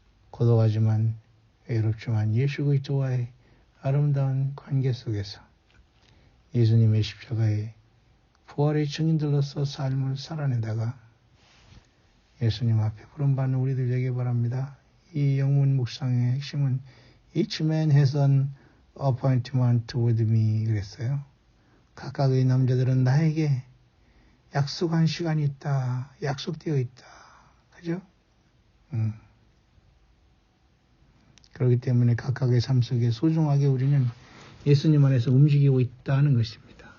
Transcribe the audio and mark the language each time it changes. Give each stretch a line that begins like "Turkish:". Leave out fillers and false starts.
Korean: 고독하지만 외롭지만 예수 그리스도와의 아름다운 관계 속에서 예수님의 십자가의 부활의 증인들로서 삶을 살아내다가 예수님 앞에 부름받는 우리들 되길 바랍니다. 이 영문 묵상의 핵심은
English: Each man has an appointment with me
Korean: 그랬어요. 각각의 남자들은 나에게 약속한 시간이 있다. 약속되어 있다. 그죠? 그렇기 때문에 각각의 삶 속에 소중하게 우리는 예수님 안에서 움직이고 있다는 것입니다.